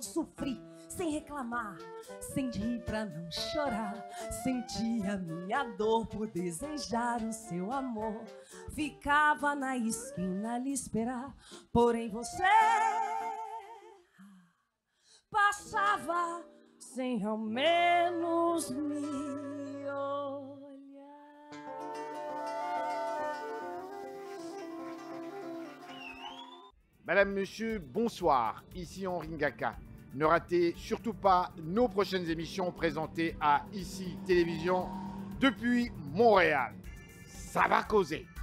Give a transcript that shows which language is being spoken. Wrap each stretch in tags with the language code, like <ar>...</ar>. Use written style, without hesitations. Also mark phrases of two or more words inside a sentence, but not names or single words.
<pt>Sofri sem reclamar, sem rir pra não chorar, senti a minha dor por desejar o seu amor. Ficava na esquina lhe esperar, porém você passava sem ao menos me olhar.</pt> <fr>Madame, Monsieur, bonsoir. Ici Henri Ngaka. Ne ratez surtout pas nos prochaines émissions présentées à ICI Télévision depuis Montréal. Ça va causer.</fr>